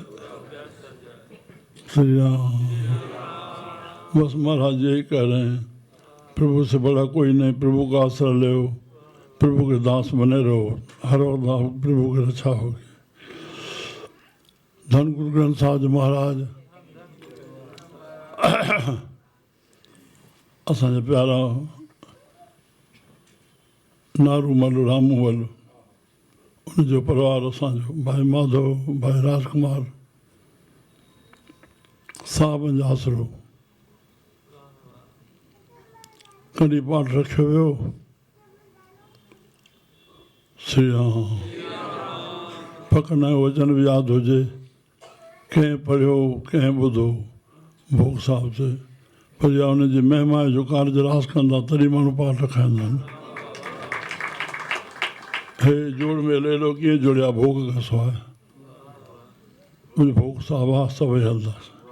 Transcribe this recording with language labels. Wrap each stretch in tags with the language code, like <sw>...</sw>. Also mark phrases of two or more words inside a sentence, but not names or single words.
<hi>श्री राम। बस महाराज यही कह रहे हैं, प्रभु से बड़ा कोई नहीं, प्रभु का आश्रय ले, प्रभु के दास बने रहो, हर वक्त प्रभु की रक्षा होगी।</hi> <sd>धन गुरु ग्रंथ साहब जी महाराज असांजा प्यारा नारू मल रामू वल, उनजो परिवार असांजो भाई माधव, भाई राजकुमार साहबनि जो आसरो कॾहिं पाठ रखियो वियो। श्री राम। फकना वचन भी यादि हुजे, कंहिं पढ़ियो कंहिं ॿुधो भोग साहिब से, पर या हुनजी महिमा जो कार्ज रास कंदा तॾहिं माण्हू पाठ रखाईंदा आहिनि। हे जोड़ में लेलो कीअं जुड़िया भोग खां सवाइ, उन भोग साहिब आहे सभई हलंदासीं।</sd>